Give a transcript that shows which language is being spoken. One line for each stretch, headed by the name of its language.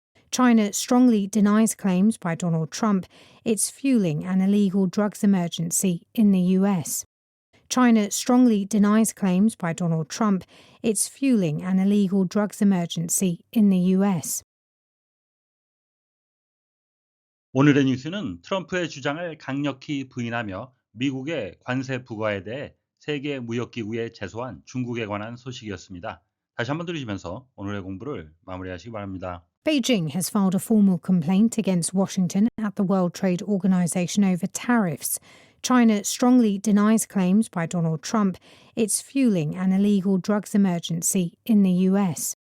English: China strongly denies claims by Donald Trump it's fueling an illegal drugs emergency in the US. China strongly denies claims by Donald Trump it's fueling an illegal drugs emergency in the US.
Korean: 오늘의 뉴스는 트럼프의 주장을 강력히 부인하며 미국의 관세 부과에 대해 세계 무역기구에 제소한 중국에 관한 소식이었습니다. 다시 한번 들으시면서 오늘의 공부를 마무리하시기 바랍니다.
English: Beijing has filed a formal complaint against Washington at the World Trade Organization over tariffs. China strongly denies claims by Donald Trump it's fueling an illegal drugs emergency in the US.